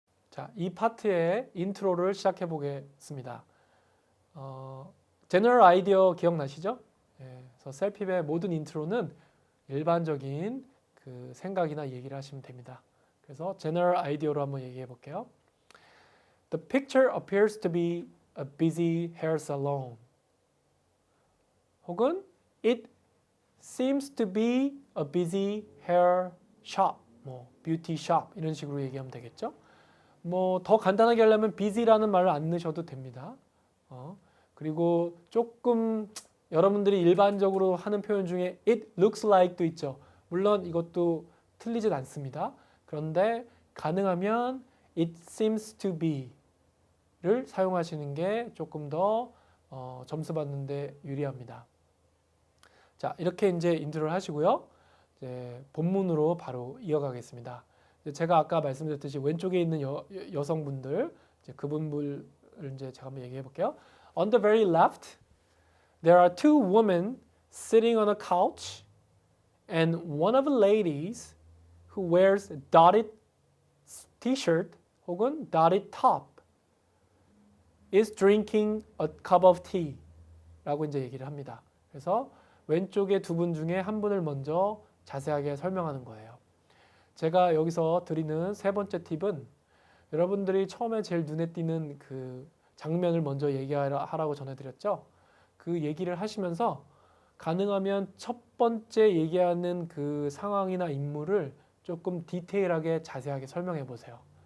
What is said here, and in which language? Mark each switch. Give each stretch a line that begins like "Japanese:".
Korean: 자, 이 파트의 인트로를 시작해 보겠습니다. 제너럴 아이디어 기억나시죠? 그래서 셀핍의 모든 인트로는 일반적인 그 생각이나 얘기를 하시면 됩니다. 그래서 제너럴 아이디어로 한번 얘기해 볼게요.
English: The picture appears to be a busy hair salon.
Korean: 혹은
English: it seems to be a busy hair shop,
Korean: 뭐
English: beauty shop
Korean: 이런 식으로 얘기하면 되겠죠. 뭐 더 간단하게 하려면 busy라는 말을 안 넣으셔도 됩니다. 그리고 조금 여러분들이 일반적으로 하는 표현 중에
English: it looks like
Korean: 도 있죠. 물론 이것도 틀리진 않습니다. 그런데 가능하면
English: it seems to be
Korean: 를 사용하시는 게 조금 더 점수 받는 데 유리합니다. 자, 이렇게 이제 인트로를 하시고요. 이제 본문으로 바로 이어가겠습니다. 제가 아까 말씀드렸듯이 왼쪽에 있는 여성분들, 이제 그분들을 이제 제가 한번 얘기해 볼게요.
English: On the very left, there are two women sitting on a couch, and one of the ladies who wears a dotted t-shirt
Korean: 혹은
English: dotted top is drinking a cup of tea
Korean: 라고 이제 얘기를 합니다. 그래서 왼쪽의 두 분 중에 한 분을 먼저 자세하게 설명하는 거예요. 제가 여기서 드리는 세 번째 팁은 여러분들이 처음에 제일 눈에 띄는 그 장면을 먼저 얘기하라고 전해드렸죠. 그 얘기를 하시면서 가능하면 첫 번째 얘기하는 그 상황이나 인물을 조금 디테일하게 자세하게 설명해 보세요.